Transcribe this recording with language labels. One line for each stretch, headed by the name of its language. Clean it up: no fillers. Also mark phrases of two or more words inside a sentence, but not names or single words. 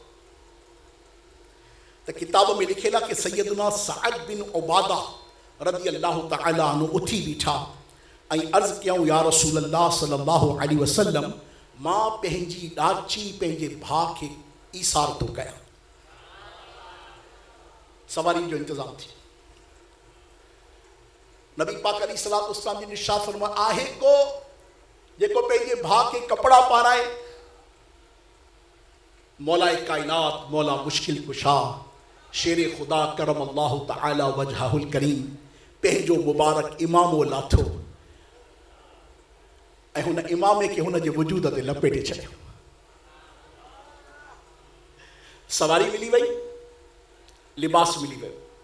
Sindhi: त किताब में लिखियल आहे कि सैयदना सअद बिन उबादा
Arabic: رضي الله تعالى عنه
Sindhi: उथी बीठा ऐं अर्ज़ु कयूं,
Arabic: يا رسول الله صلى الله عليه وسلم,
Sindhi: मां पंहिंजी ॾाची पंहिंजे भाउ खे ईसार थो कयां, सवारी जो इंतज़ाम थी। नबी पाक
Arabic: عليه الصلاة والسلام
Sindhi: जी निशात फरमाया, आहे को जेको पंहिंजे भाउ खे कपड़ा पाराए? मौलाए कायनात, मौला मुश्किल कुशा, शेरे खुदा
Arabic: كرم الله تعالى وجهه الكريم
Sindhi: पंहिंजो मुबारक इमामो लाथो ऐं हुन इमामे खे हुन जे वजूद ते लपेटे छॾियो। सवारी मिली वई, लिबास मिली वियो।